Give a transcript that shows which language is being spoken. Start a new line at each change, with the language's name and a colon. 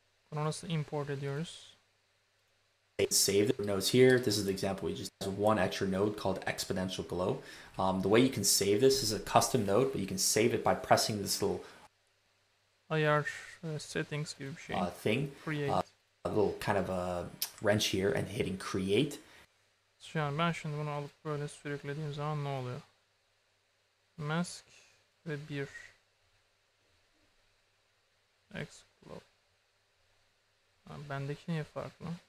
Turkish: Bunu nasıl import ediyoruz?
English: Save the nodes here. This is the example. We just have one extra node called Exponential Glow. The way you can save this is a custom node, but you can save it by pressing this little
Turkish: Ayar settings gibi bir şey.
English: Thing. Create. A little kind of a wrench here and hitting create.
Turkish: Yani ben şimdi bunu alıp böyle sürüklediğim zaman ne oluyor? Mask ve 1. Explode. Bendeki niye farklı?